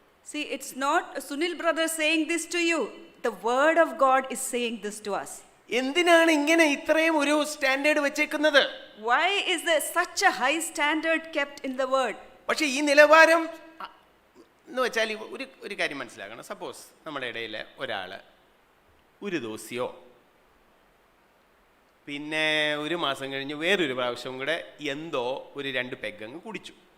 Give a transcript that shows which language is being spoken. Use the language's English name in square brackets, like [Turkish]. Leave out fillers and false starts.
[English] See, it's not Sunil brother saying this to you. The word of God is saying this to us. [Malayalam] എന്തിനാണ് ഇങ്ങനെ ഇത്രയും ഒരു standard വെച്ചേക്കുന്നത്? [English] Why is there such a high standard kept in the word? [Malayalam] പക്ഷേ ഈ നിലവാരം എന്ന് വെച്ചാൽ ഒരു കാര്യം മനസ്സിലാക്കണം. സപ്പോസ് നമ്മുടെ ഇടയിൽ ഒരാൾ ഒരു ദിവസിയോ പിന്നെ ഒരു മാസം കഴിഞ്ഞ് വേറൊരു പ്രാവശ്യം കൂടെ എന്തോ ഒരു 2 പെഗ്ഗങ്ങ് കുടിച്ചു.